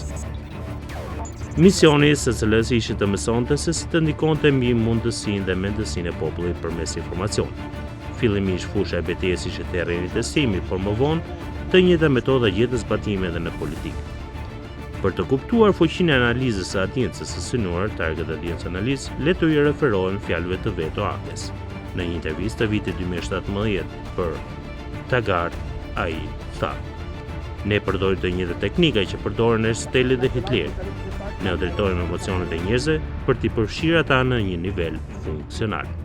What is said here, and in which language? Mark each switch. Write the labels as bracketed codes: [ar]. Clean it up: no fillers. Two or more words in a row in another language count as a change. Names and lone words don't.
[sq] Misioni së cilës ishte të mësonte se si të ndikonte mbi mundësinë dhe mendësinë e popullit përmes informacionit. Fillimisht fusha e betejës ishte terreni i testimit, por më vonë të njëjta metoda gjetën zbatime edhe në politikë. Për të kuptuar fuqinë e analizës së audiencës së synuar, [en] target audience analysis, [sq] le të ju referohen fjalëve të vet Oakes. Në një intervistë të vitit 2017 për Taggart, ai tha: "Ne përdorim të njëjtat teknika që përdoren Aristoteli dhe Hitleri. Ne drejtojmë emocionet e njerëzve për t'i përfshirë ata në një nivel funksional."